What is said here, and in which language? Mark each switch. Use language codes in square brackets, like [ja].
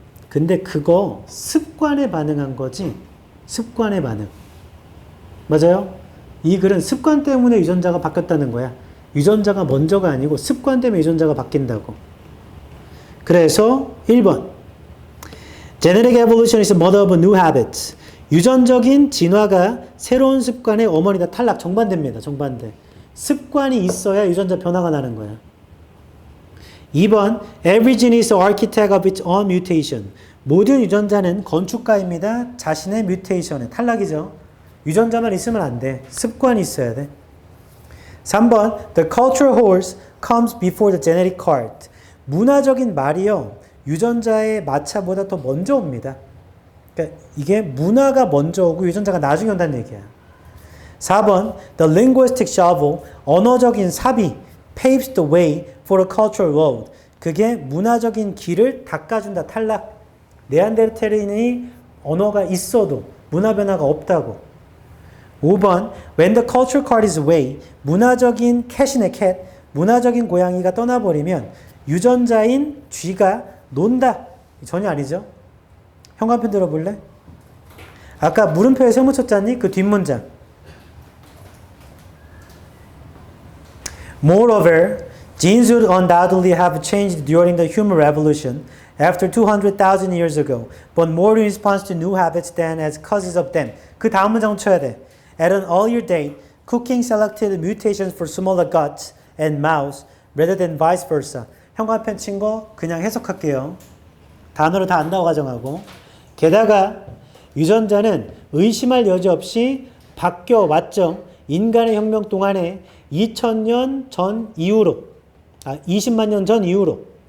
[ko] 근데 그거 습관에 반응한 거지 습관의 반응 맞아요? 이 글은 습관 때문에 유전자가 바뀌었다는 거야 유전자가 먼저가 아니고 습관 때문에 유전자가 바뀐다고. 그래서 1번. [en] Genetic evolution is the mother of new habits. [ko] 유전적인 진화가 새로운 습관의 어머니다. 탈락. 정반대입니다. 정반대. 습관이 있어야 유전자 변화가 나는 거야. 2번. [en] Every gene is the architect of its own mutation. [ko] 모든 유전자는 건축가입니다. 자신의 뮤테이션에. 탈락이죠. 유전자만 있으면 안 돼. 습관이 있어야 돼. 3번. [en] The cultural horse comes before the genetic cart. [ko] 문화적인 말이요. 유전자의 마차보다 더 먼저 옵니다. 그러니까 이게 문화가 먼저 오고 유전자가 나중에 온다는 얘기야. 4번. [en] The linguistic shovel. [ko] 언어적인 삽이 [en] paves the way for a cultural road. [ko] 그게 문화적인 길을 닦아준다. 탈락. 네안데르탈인이 언어가 있어도 문화 변화가 없다고. 5번. [en] When the cultural cart is away. [ko] 문화적인 캣이네 캣. 문화적인 고양이가 떠나버리면 유전자인 쥐가 논다. 전혀 아니죠. 현관편 들어볼래? 아까 물음표에 세모 쳤잖니? 그 뒷문장. [en] Moreover, genes would undoubtedly have changed during the human revolution after 200,000 years ago, but more in response to new habits than as causes of them. [ko] 그 다음 문장 쳐야 돼. [en] At an earlier date, cooking selected mutations for smaller guts and mouse rather than vice versa. [ko] 현관편 친 거 그냥 해석할게요. 단어를 다 안다고 가정하고. 게다가 유전자는 의심할 여지 없이 바뀌어 왔죠. 인간의 혁명 동안에 2000년 전 이후로, 20만 년 전 이후로.